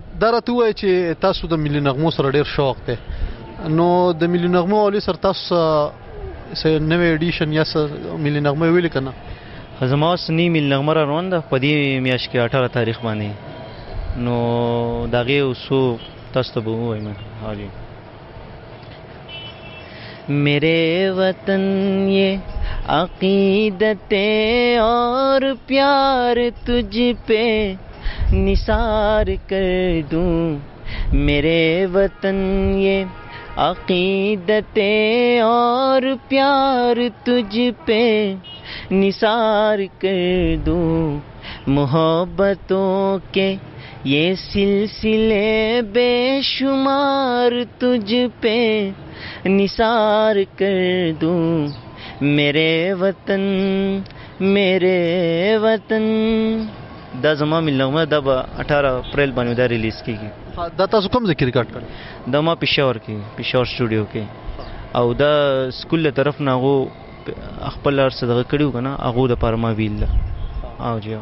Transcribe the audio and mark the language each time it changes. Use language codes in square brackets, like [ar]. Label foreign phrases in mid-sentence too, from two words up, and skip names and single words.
[ps] دا راته ووایي چې تاسو د ملي نغمو سره ډېر شوق دی نو د ملي نغمو والي سره تاسو څه نوی ایډیشن یا څه ملي نغمه ویلې که نه؟ زما اوس نوی ملي نغمه را روان ده په دې میاشت کې 18 تاریخ باندې نو د هغې یو څو تاسو ته به ووایم. [ur] میرے وطن یہ عقیدتیں اور پیار تجھ پہ نثار کر دوں میرے وطن یہ عقیدتیں اور پیار تجھ پہ نثار کر دوں محبتوں کے یہ سلسلے بے شمار تجھ پہ نثار کر دوں میرے وطن [ps] دا زما ملي نغمه دا به 18 اپریل باندې دا ریلیز کیږي. دا تاسو کوم ځای کې ریکارډ کړی؟ دا ما پېښور سټوډیو کې او دا سکول له طرف نه هغو خپل هر څه دغه کړي وو که نه هغو دپاره ما ویل ده او جی